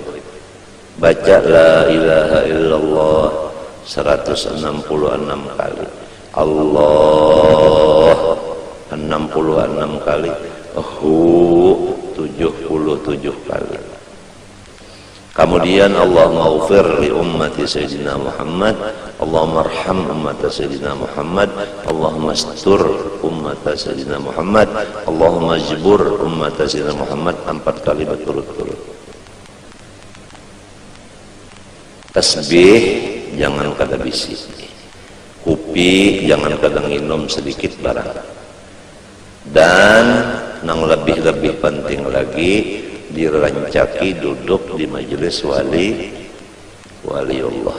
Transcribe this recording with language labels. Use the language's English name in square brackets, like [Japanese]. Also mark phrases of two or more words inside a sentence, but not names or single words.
[Banjar] Baca [Arabic] لا إله إلا الله [Banjar] 166 kali. Allah 66 kali. 77 kali. Kemudian [Arabic] اللهم اغفر لأمة سيدنا محمد، اللهم ارحم أمة سيدنا محمد، اللهم استر أمة سيدنا محمد، اللهم اجبر أمة سيدنا محمد [Banjar] 4 kali berturut-turut. Tasbih jangan kada bisi, kopi jangan kada minum sedikit barang. Dan yang lebih penting lagi, dirancaki duduk di majelis waliullah.